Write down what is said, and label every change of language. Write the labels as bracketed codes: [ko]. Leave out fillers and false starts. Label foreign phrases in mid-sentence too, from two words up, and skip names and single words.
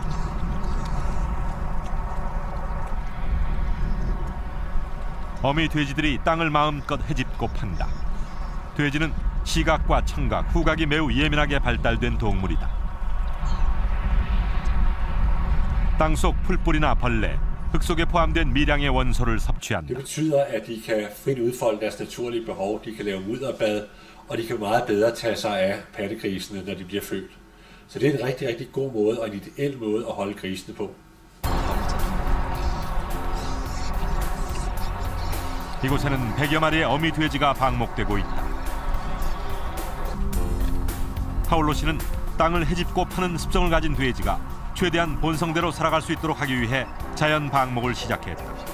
[ko] 어미 돼지들이 땅을 마음껏 헤집고 판다. 돼지는 시각과 청각, 후각이 매우 예민하게 발달된 동물이다. 땅속 풀뿌리나 벌레, 흙 속에 포함된 미량의 원소를 섭취한다. [da] Det betyder, at de kan frit udfolde deres naturlige behov. De kan lave mudderbad, og de kan meget bedre tage sig af pattegrisene, når de bliver født. Så det er en rigtig, rigtig god måde og en ideel måde at holde grisene på. [ko] 이곳에는 100여 마리의 어미 돼지가 방목되고 있다. 파울로 씨는 땅을 헤집고 파는 습성을 가진 돼지가 최대한 본성대로 살아갈 수 있도록 하기 위해 자연 방목을 시작했다.